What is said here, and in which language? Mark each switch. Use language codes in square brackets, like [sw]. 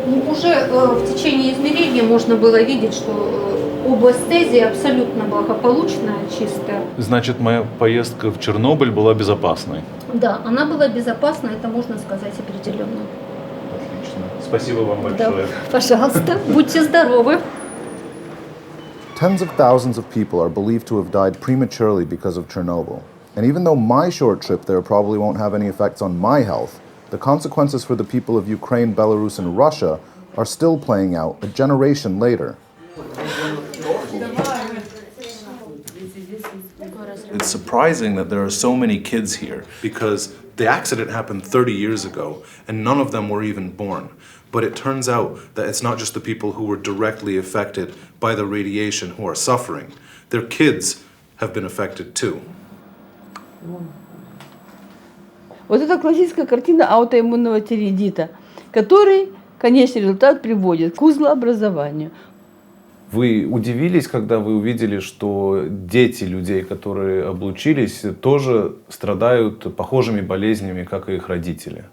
[ru] Уже в течение измерения можно было видеть, что область стезии абсолютно благополучная, чистая. Значит, моя поездка в Чернобыль была безопасной. Да, она была безопасна, это можно сказать определенно. Отлично. Спасибо вам большое. Да. Пожалуйста, будьте здоровы. [en] Tens of thousands of people are believed to have died prematurely because of Chernobyl. And even though my short trip there probably won't have any effects on my health, the consequences for the people of Ukraine, Belarus, and Russia are still playing out a generation later. It's surprising that there are so many kids here because the accident happened 30 years ago and none of them were even born. But it turns out that it's not just the people who were directly affected by the radiation who are suffering. Their kids have been affected too. [ru] Вот это классическая картина аутоиммунного тиреидита, который, конечный результат приводит к узлообразованию. Вы удивились, когда вы увидели, что дети людей, которые облучились, тоже страдают похожими болезнями, как и их родители?